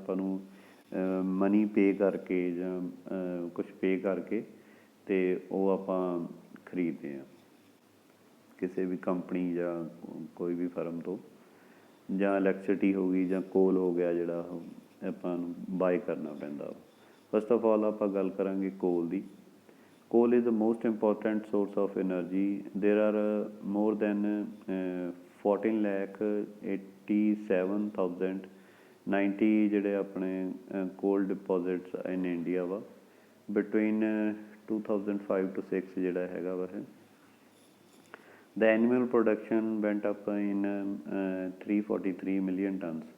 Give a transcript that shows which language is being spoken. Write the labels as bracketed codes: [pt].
[pa] ਆਪਾਂ ਨੂੰ money pay ਕਰਕੇ ਜਾਂ ਕੁਛ ਪੇ ਕਰਕੇ ਅਤੇ ਉਹ ਆਪਾਂ ਖਰੀਦਦੇ ਹਾਂ ਕਿਸੇ ਵੀ ਕੰਪਨੀ ਜਾਂ ਕੋਈ ਵੀ ਫਰਮ ਤੋਂ, ਜਾਂ ਇਲੈਕਟ੍ਰਿਸਿਟੀ ਹੋ ਗਈ ਜਾਂ ਕੋਲ ਹੋ ਗਿਆ ਜਿਹੜਾ ਉਹ ਆਪਾਂ ਨੂੰ ਬਾਏ ਕਰਨਾ ਪੈਂਦਾ। ਫਸਟ ਆਫ ਆਲ ਆਪਾਂ ਗੱਲ ਕਰਾਂਗੇ ਕੋਲ ਦੀ। [en] Coal is the most important source of energy. There are more than 14,87,090 [pa] ਜਿਹੜੇ ਆਪਣੇ [en] coal deposits in India ਵਾ। Between 2005 to 6 [pa] ਜਿਹੜਾ ਹੈਗਾ ਵਾ ਇਹ। [en] The annual production went up in 343 million tons.